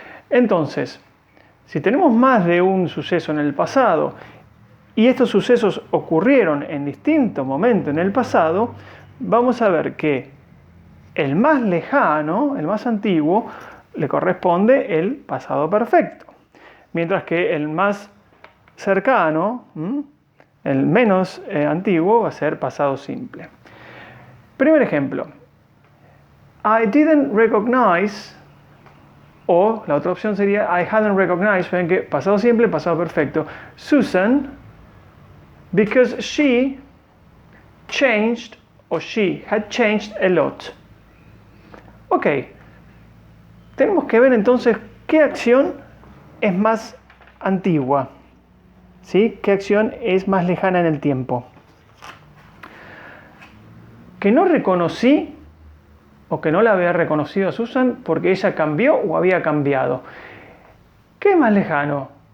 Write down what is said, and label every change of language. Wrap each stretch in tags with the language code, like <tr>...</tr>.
<es>Entonces, si tenemos más de un suceso en el pasado y estos sucesos ocurrieron en distintos momentos en el pasado, vamos a ver que el más lejano, el más antiguo, le corresponde el pasado perfecto, mientras que el más cercano, el menos antiguo, va a ser pasado simple. Primer ejemplo.</es> <en>I didn't recognize,</en> <es>o la otra opción sería</es> <en>I hadn't recognized,</en> <es>ven que pasado simple, pasado perfecto,</es> <en>Susan, because she changed, o she had changed a lot.</en> <es>Ok, tenemos que ver entonces qué acción es más antigua. ¿Sí? ¿Qué acción es más lejana en el tiempo? Que no reconocí o que no la había reconocido a Susan porque ella cambió o había cambiado. ¿Qué es más lejano?</es>